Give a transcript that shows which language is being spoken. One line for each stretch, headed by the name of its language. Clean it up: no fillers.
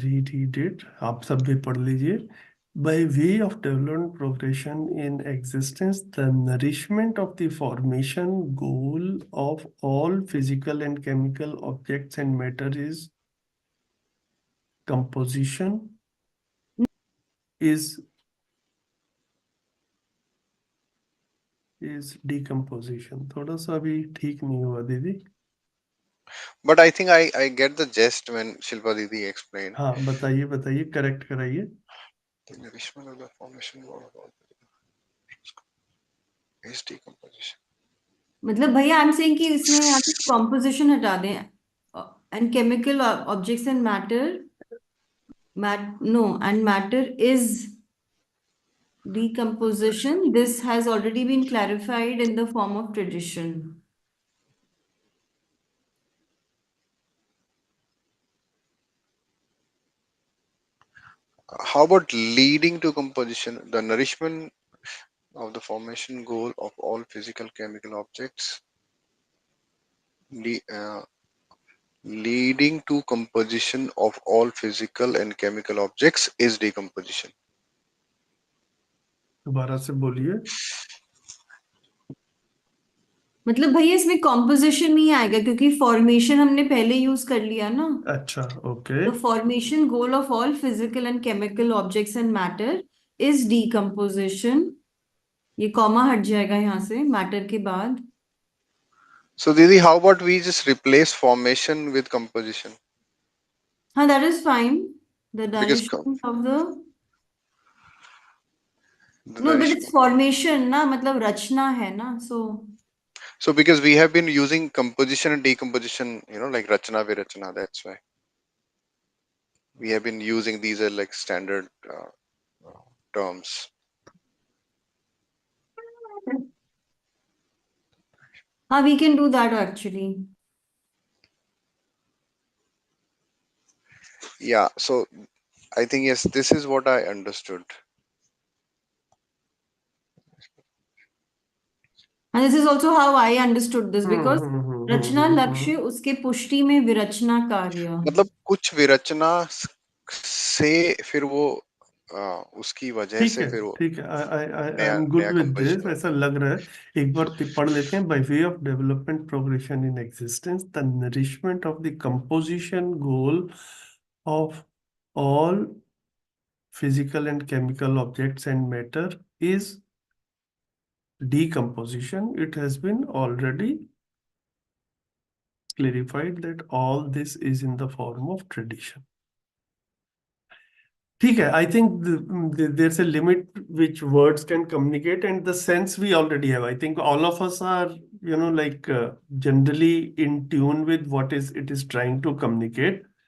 English: reread it
Hindi: आप सब भी पढ़ लीजिए
English: by way of development progression in existence the nourishment of the formation goal of all physical and chemical objects and matter is composition is decomposition
Hindi: थोड़ा सा अभी ठीक नहीं हुआ दीदी
English: But I think I get the gist when Shilpa Didi explained.
Hindi: हाँ बताइए बताइए करेक्ट कराइए
English: The nourishment of the formation goal of all is decomposition.
Hindi: मतलब भैया
English: I am saying
Hindi: कि इसमें यहाँ पे
English: composition
Hindi: हटा दें
English: And chemical objects and matter no and matter is decomposition. This has already been clarified in the form of tradition. How about leading to composition? The nourishment of the formation goal of all physical chemical objects leading to composition of all physical and chemical objects is decomposition.
Hindi: दोबारा से बोलिए मतलब भैया इसमें composition नहीं आएगा क्योंकि formation हमने पहले यूज कर लिया ना। अच्छा okay
English: The formation goal of all physical and chemical objects and matter is decomposition.
Hindi: ये कॉमा हट जाएगा यहाँ से मैटर के बाद।
English: So Didi, how about we just replace formation with composition?
Hindi: हाँ,
English: that is fine. The Because nourishment of the the no, but it's
Hindi: formation ना, मतलब रचना है ना, so
English: So because we have been using composition and decomposition, like rachana virachana, that's why we have been using these are like standard terms. हाँ, we can do that actually. Yeah, so I think yes, this is what I understood. And this is also how I understood this because
Hindi: रचना लक्ष्य उसके पुष्टि में विरचना कार्य। मतलब कुछ विरचना से फिर वो उसकी वजह ठीक से है, फिर वो ठीक है, आई नया
English: am good
Hindi: नया
English: With this. Composition.
Hindi: ऐसा लग रहा है, एक बार पढ़ लेते हैं।
English: By way of development progression in existence the nourishment of the composition goal of all physical and chemical objects and matter is decomposition. It has been already clarified that all this is in the form of tradition.
Hindi: ठीक है,
English: I think there's a limit which words can communicate, and the sense we already have. I think all of us are, like generally in tune with what is it is trying to communicate.